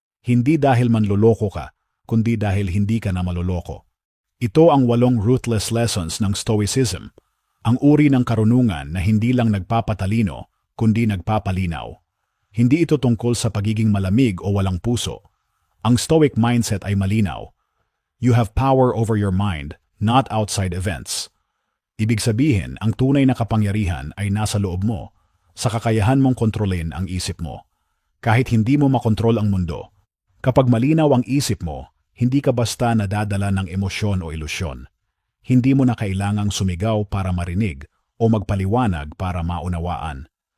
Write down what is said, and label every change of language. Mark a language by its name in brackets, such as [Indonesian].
[Filipino] Hindi dahil manloloko ka, kundi dahil hindi ka na maloloko. Ito ang [English] 8 ruthless lessons [Filipino] ng Stoicism, ang uri ng karunungan na hindi lang nagpapatalino, kundi nagpapalinaw. Hindi ito tungkol sa pagiging malamig o walang puso. Ang Stoic mindset ay malinaw. [English] You have power over your mind, not outside events. [Filipino] Ibig sabihin, ang tunay na kapangyarihan ay nasa loob mo, sa kakayahan mong kontrolin ang isip mo. Kahit hindi mo makontrol ang mundo, kapag malinaw ang isip mo, hindi ka basta nadadala ng emosyon o ilusyon. Hindi mo na kailangang sumigaw para marinig o magpaliwanag para maunawaan.